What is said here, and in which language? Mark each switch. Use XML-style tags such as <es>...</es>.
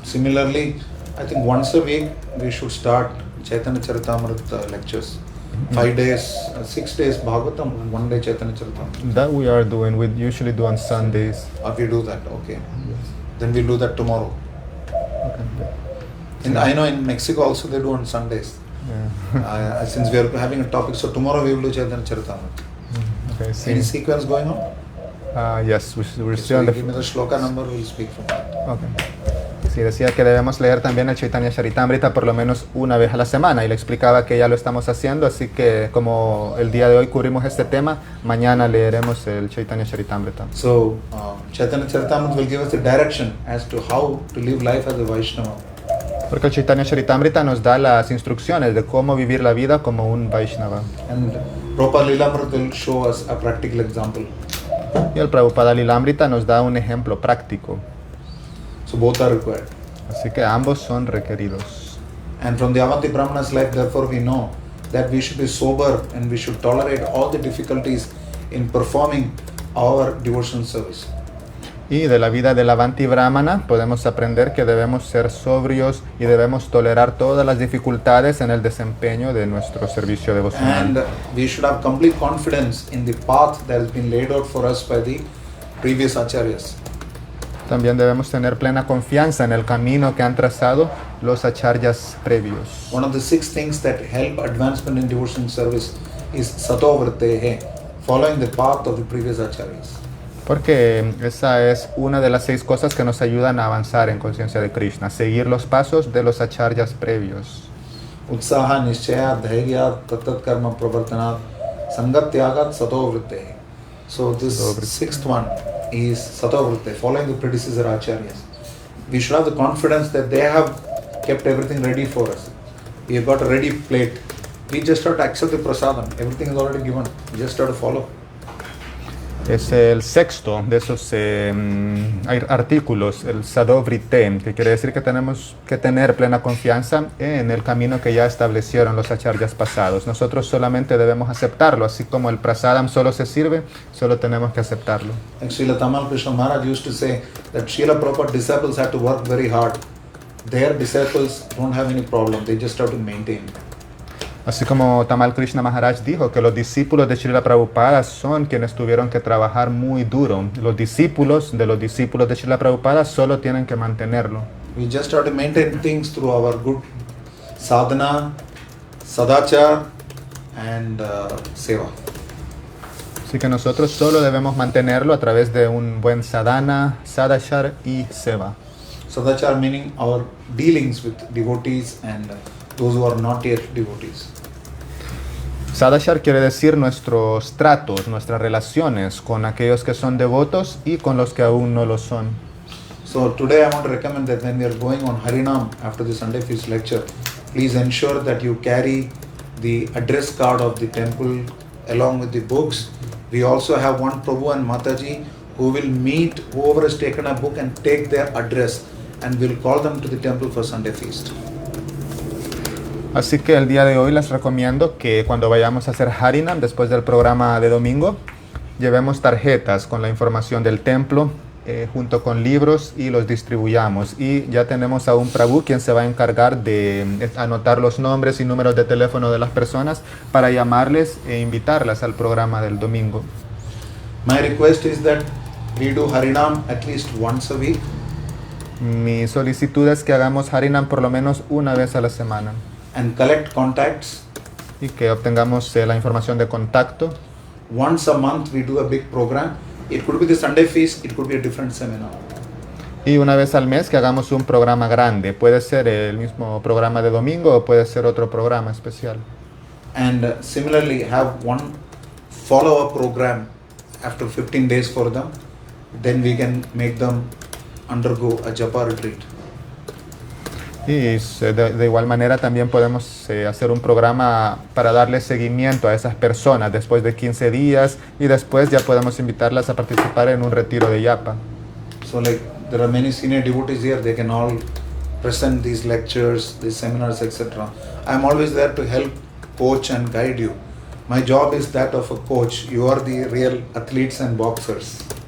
<en>Similarly, I think once a week we should start Chaitanya Charitamrita lectures. 5 days, 6 days Bhagavatam, and 1 day Chaitanya Charitamrita. That we are doing. We usually do on Sundays. We do that, okay. Then we'll do that tomorrow. Okay. And I know in Mexico also they do on Sundays. Yeah. Since we are having a topic, so tomorrow we will do Chaitanya Charitamrita. Okay, Any</en> <es>sí.</es> <en>sequence going on? Yes, we're Okay, still so on you the. give me the shloka number, we'll speak from that. Okay.</en> <es>Sí, decía que debemos leer también el Chaitanya Charitamrita por lo menos una vez a la semana y le explicaba que ya lo estamos haciendo, así que como el día de hoy cubrimos este tema, mañana leeremos el Chaitanya Charitamrita.</es> <en>So, Chaitanya Charitamrita will give us the direction as to how to live life as a Vaishnava.</en> <es>Porque el Chaitanya Charitamrita nos da las instrucciones de cómo vivir la vida como un Vaishnava.</es> <en>And Prabhupada Lilamrita will show us a practical example.</en> <es>Y el Prabhupada Lilamrita nos da un ejemplo práctico.</es> <en>So both are required.</en> <es>Así que ambos son requeridos.</es> <en>And from the Avanti Brahmana's life, therefore, we know that we should be sober and we should tolerate all the difficulties in performing our devotional service.</en> <es>Y de la vida del Avanti Brahmana podemos aprender que debemos ser sobrios y debemos tolerar todas las dificultades en el desempeño de nuestro servicio devocional.</es> <en>And we should have complete confidence in the path that has been laid out for us by the previous acharyas.</en> <es>También debemos tener plena confianza en el camino que han trazado los acharyas previos.</es> <en>One of the 6 things that help advancement in devotional service is sato vrtehe, following the path of the previous acharyas.</en> <es>Porque esa es una de las 6 cosas que nos ayudan a avanzar en conciencia de Krishna, seguir los pasos de los acharyas previos.</es> <sa>Utsaha nishchaya dhairya tatat karma pravartanat sangat tyagat sato vrtehe.</sa> <en>So this 6th one is sato vrtehe, following the predecessor acharyas. We should have the confidence that they have kept everything ready for us. We have got a ready plate. We just have to accept the prasadam. Everything is already given. We just have to follow.</en> <es>Es el 6º de esos artículos, el Sadovrite, que quiere decir que tenemos que tener plena confianza en el camino que ya establecieron los acharyas pasados. Nosotros solamente debemos aceptarlo, así como el prasadam solo se sirve, solo tenemos que aceptarlo.</es> <en>And Srila Tamal Krishna Maharaj used to say that Srila Prabhupada's disciples had to work very hard. Their disciples don't have any problem, they just have to maintain.</en> <es>Así como Tamal Krishna Maharaj dijo que los discípulos de Srila Prabhupada son quienes tuvieron que trabajar muy duro. Los discípulos de Srila Prabhupada solo tienen que mantenerlo.</es> <en>We just have to maintain things through our good sadhana, sadachar and seva.</en> <es>Así que nosotros solo debemos mantenerlo a través de un buen sadhana, sadachar y seva.</es> <en>Sadachar meaning our dealings with devotees and those who are not yet devotees.</en> <es>Sadachar quiere decir nuestros tratos, nuestras relaciones con aquellos que son devotos y con los que aún no lo son.</es> <en>So today I want to recommend that when we are going on Harinam after the Sunday feast lecture, please ensure that you carry the address card of the temple along with the books. We also have one Prabhu and Mataji who will meet whoever has taken a book and take their address, and we'll call them to the temple for Sunday feast.</en> <es>Así que el día de hoy les recomiendo que cuando vayamos a hacer Harinam después del programa de domingo, llevemos tarjetas con la información del templo junto con libros y los distribuyamos. Y ya tenemos a un Prabhu quien se va a encargar de anotar los nombres y números de teléfono de las personas para llamarles e invitarlas al programa del domingo.</es> <en>My request is that we do Harinam at least once a week.</en> <es>Mi solicitud es que hagamos Harinam por lo menos una vez a la semana.</es> <en>And collect contacts.</en> <es>Y que obtengamos la información de contacto.</es> <en>Once a month we do a big program. It could be the Sunday feast, it could be a different seminar.</en> <es>Y una vez al mes que hagamos un programa grande. Puede ser el mismo programa de domingo o puede ser otro programa especial.</es> <en>And similarly have one follow-up program after 15 days for them. Then we can make them undergo a japa retreat.</en> <es>Y de igual manera también podemos hacer un programa para darle seguimiento a esas personas después de 15 días y después ya podemos invitarlas a participar en un retiro de yapa.</es> <en>So like there are many senior devotees here, they can all present these lectures, these seminars, etc. I'm always there to help coach and guide you. My job is that of a coach. You are the real athletes and boxers.</en>